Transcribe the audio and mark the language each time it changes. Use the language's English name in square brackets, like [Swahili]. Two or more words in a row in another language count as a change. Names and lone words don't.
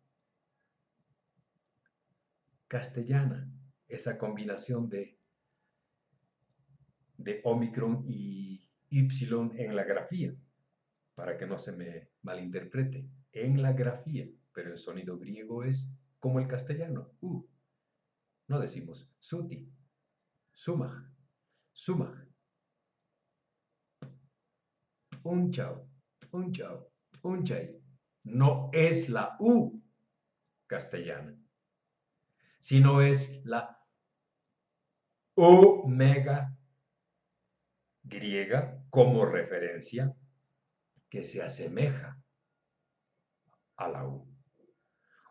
[Spanish] castellana, esa combinación de Omicron y Y en la grafía, para que no se me malinterprete, en la grafía, pero el sonido griego es como el castellano, U. No decimos [Quechua] suti, sumaj, sumaj, unchao, unchao, unchay. [Spanish] No es la U castellana, sino es la omega griega como referencia que se asemeja a la U.